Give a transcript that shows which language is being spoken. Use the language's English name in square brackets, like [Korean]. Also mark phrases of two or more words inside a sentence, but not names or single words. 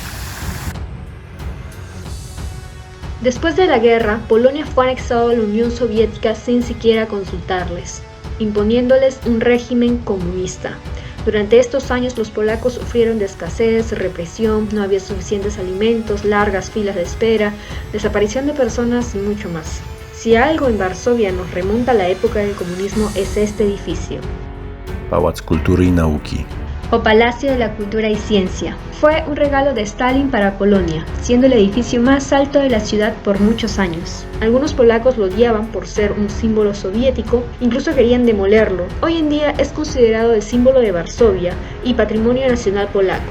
[Spanish] Después de la guerra, Polonia fue anexado a la Unión Soviética sin siquiera consultarles, imponiéndoles un régimen comunista. Durante estos años los polacos sufrieron de escasez, represión, no había suficientes alimentos, largas filas de espera, desaparición de personas y mucho más. Si algo en Varsovia nos remonta a la época del comunismo es este edificio. [Polish] Pałac Kultury i Nauki. [Spanish] O Palacio de la Cultura y Ciencia. Fue un regalo de Stalin para Polonia, siendo el edificio más alto de la ciudad por muchos años. Algunos polacos lo odiaban por ser un símbolo soviético, incluso querían demolerlo. Hoy en día es considerado el símbolo de Varsovia y patrimonio nacional polaco.